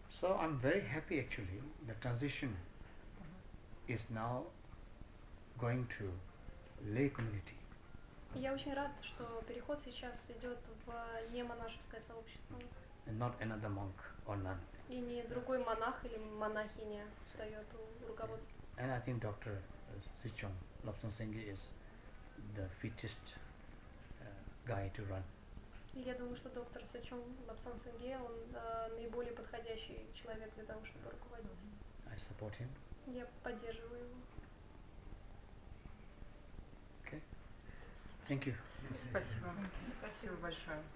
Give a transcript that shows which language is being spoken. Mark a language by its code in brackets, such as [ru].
[en] So I'm very happy actually. The transition is now going to lay community. [ru] И я очень рад, что переход сейчас идет в немонашеское сообщество. [en] And not another monk or nun. [ru] И не другой монах или монахиня встает у руководства. [en] And I think Dr. Sichong Lobsang Sengye is the fittest guy to run. [ru] И я думаю, что доктор Сачон Лобсang Сенгье, он наиболее подходящий человек для того, чтобы руководить. [en] I support him. [ru] Я поддерживаю его. [en] Okay. Thank you. [ru] Спасибо. Спасибо большое.